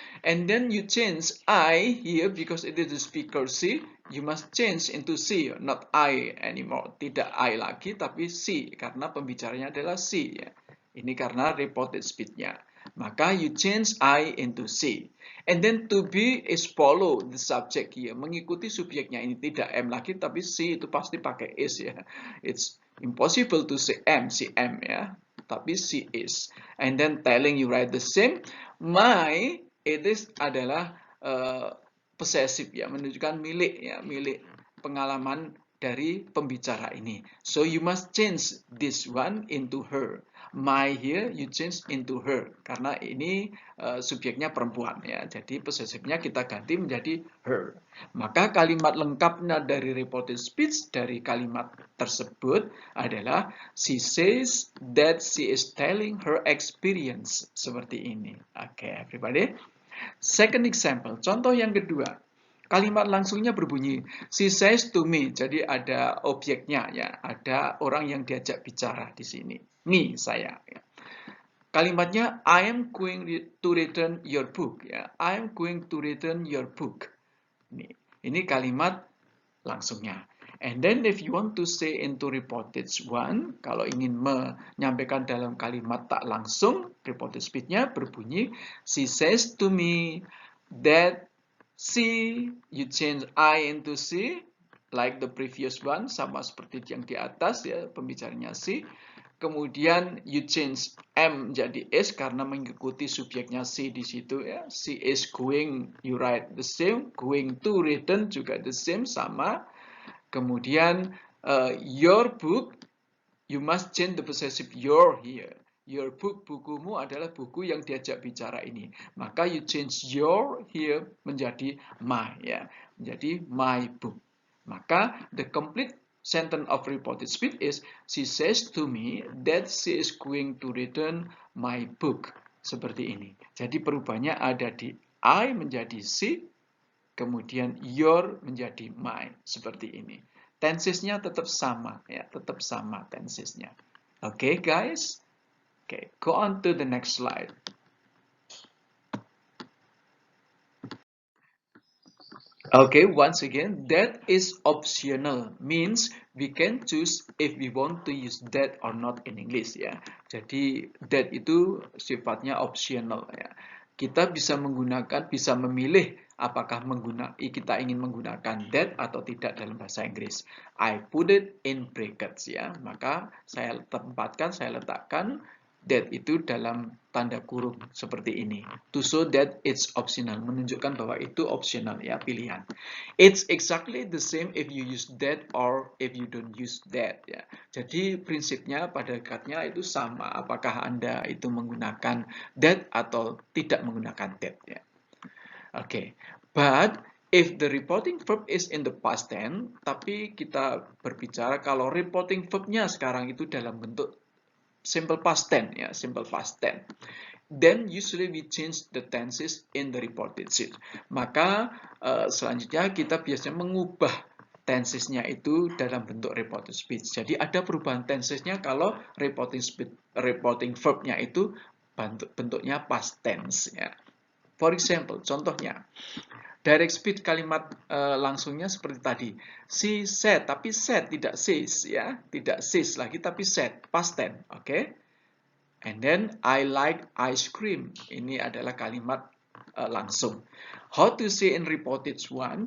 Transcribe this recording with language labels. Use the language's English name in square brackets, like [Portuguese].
[English] And then you change I here because it is the speaker she, you must change into she, not I anymore. [Indonesian] Tidak I lagi, tapi she, karena pembicaranya adalah she. Ya. Ini karena reported speech-nya. Maka [English] you change I into she. And then to be is follow the subject here. [Indonesian] Mengikuti subjeknya. Ini tidak am lagi, tapi she itu pasti pakai is ya. [English] It's impossible to say am, she am ya. [Indonesian] Tapi [English] she is. And then telling you write the same. My, it is [Indonesian] adalah [English] possessive ya. [Indonesian] Menunjukkan milik ya. Milik pengalaman dari pembicara ini. [English] So you must change this one into her. My here you change into her [Indonesian] karena ini subjeknya perempuan ya. Jadi possessive-nya kita ganti menjadi her. Maka kalimat lengkapnya dari reported speech dari kalimat tersebut adalah [English] she says that she is telling her experience, [Indonesian] seperti ini. Oke, everybody. [English] Second example, [Indonesian] contoh yang kedua. Kalimat langsungnya berbunyi, [English] she says to me. [Indonesian] Jadi ada objeknya ya, ada orang yang diajak bicara di sini. Me, saya. Ya. [English] Kalimatnya, I am going to return your book. Ya, I am going to return your book. [Indonesian] Ini kalimat langsungnya. [English] And then if you want to say into reported one, [Indonesian] kalau ingin menyampaikan dalam kalimat tak langsung, reported speech-nya berbunyi, [English] she says to me that she, you change I into she, like the previous one, [Indonesian] sama seperti yang di atas ya, pembicaranya she. Kemudian [English] you change [Indonesian] am jadi is karena mengikuti subjeknya she di situ ya. [English] She is going, you write the same, going to return juga the same, sama. [Indonesian] Kemudian [English] your book, you must change the possessive your here. [Indonesian] Your book, bukumu adalah buku yang diajak bicara ini. Maka [English] you change your here menjadi my ya, menjadi my book. [Indonesian] Maka [English] the complete sentence of reported speech is she says to me that she is going to return my book. [Indonesian] Seperti ini. Jadi perubahannya ada di I menjadi she, kemudian your menjadi my, seperti ini. Tensesnya tetap sama ya, tetap sama tensesnya. [English] Okay, guys. Okay, go on to the next slide. Okay, once again, that is optional, means we can choose if we want to use that or not in English ya. [Indonesian] Jadi that itu sifatnya optional ya. Kita bisa menggunakan, bisa memilih apakah kita ingin menggunakan that atau tidak dalam bahasa Inggris. [English] I put it in brackets [Indonesian] ya. Maka saya letakkan that itu dalam tanda kurung seperti ini. [English] To show that it's optional, [Indonesian] menunjukkan bahwa itu optional ya, pilihan. [English] It's exactly the same if you use that or if you don't use that ya. [Indonesian] Jadi prinsipnya pada hakikatnya itu sama, apakah Anda itu menggunakan that atau tidak menggunakan that ya. Oke, [English] but if the reporting verb is in the past tense, [Indonesian] tapi kita berbicara kalau reporting verbnya sekarang itu dalam bentuk simple past tense ya, simple past tense. [English] Then usually we change the tenses in the reported speech. [Indonesian] Maka selanjutnya kita biasanya mengubah tensesnya itu dalam bentuk reported speech. Jadi ada perubahan tensesnya kalau reporting verbnya itu bentuknya past tense ya. [English] For example, [Indonesian] contohnya direct speech kalimat langsungnya seperti tadi. [English] She said, [Indonesian] tapi said tidak says ya, tidak says lagi tapi said, past tense, oke? Okay? [English] And then I like ice cream. [Indonesian] Ini adalah kalimat langsung. [English] How to say in reported one?